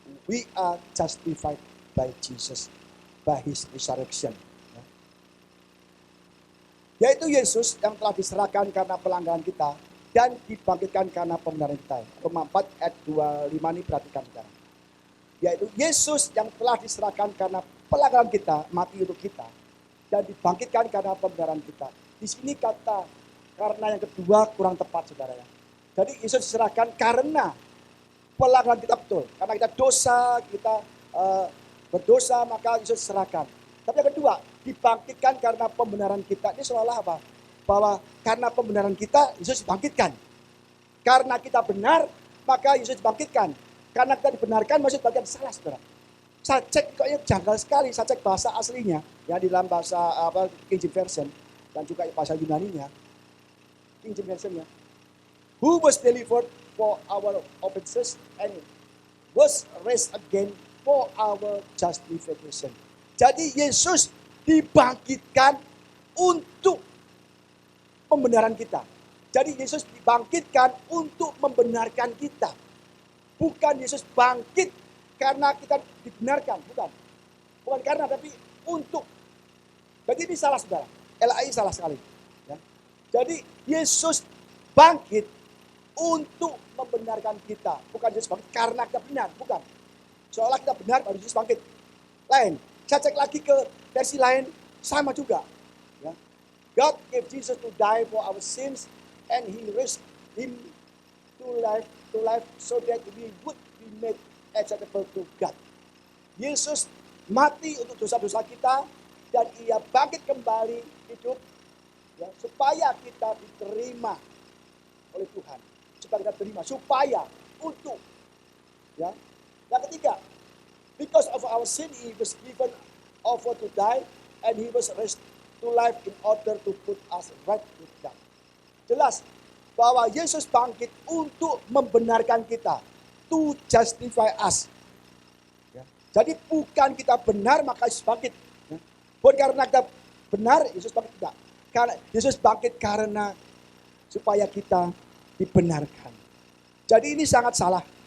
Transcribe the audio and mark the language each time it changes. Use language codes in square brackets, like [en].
[en] We are justified by Jesus, by His resurrection. [id] Yaitu Yesus yang telah diserahkan karena pelanggaran kita dan dibangkitkan karena pembenaran kita. Roma 4 ayat 25 ini perhatikan saudara. Yaitu Yesus yang telah diserahkan karena pelanggaran kita, mati untuk kita, dan dibangkitkan karena pembenaran kita. Di sini kata karena yang kedua kurang tepat saudara ya. Jadi Yesus diserahkan karena pelanggaran kita betul. Karena kita dosa, kita berdosa, maka Yesus diserahkan. Tapi yang kedua, dibangkitkan karena pembenaran kita. Ini seolah apa? Bahwa karena pembenaran kita, Yesus dibangkitkan. Karena kita benar, maka Yesus dibangkitkan. Karena kita dibenarkan, maksud bagian salah, saudara. Saya cek kayaknya janggal sekali, saya cek bahasa aslinya, ya di dalam bahasa King James Version, dan juga bahasa Yunaninya, King James Version-nya. [en] Who was delivered for our offenses and was raised again for our justification. [id] Jadi Yesus dibangkitkan untuk pembenaran kita. Jadi Yesus dibangkitkan untuk membenarkan kita. Bukan Yesus bangkit karena kita dibenarkan, bukan. Bukan karena, tapi untuk. Berarti ini salah saudara. LAI salah sekali. Ya. Jadi Yesus bangkit untuk membenarkan kita. Bukan Yesus bangkit karena kita benar, bukan. Seolah kita benar baru Yesus bangkit. Lain. Saya cek lagi ke versi lain, sama juga. Ya. [en] God gave Jesus to die for our sins and He raised Him to life so that we would be made acceptable to God. [id] Yesus mati untuk dosa-dosa kita dan Ia bangkit kembali hidup ya, supaya kita diterima oleh Tuhan. Supaya kita terima, supaya untuk ya. [en] Yang ketiga, because of our sin, He was given over to die, and He was raised to life in order to put us right with God. [id] Jelas bahwa Yesus bangkit untuk membenarkan kita, [en] to justify us. [id] Ya. Jadi bukan kita benar maka Yesus bangkit. Ya. Bukan karena kita benar Yesus bangkit tidak. Karena Yesus bangkit karena supaya kita dibenarkan. Jadi ini sangat salah.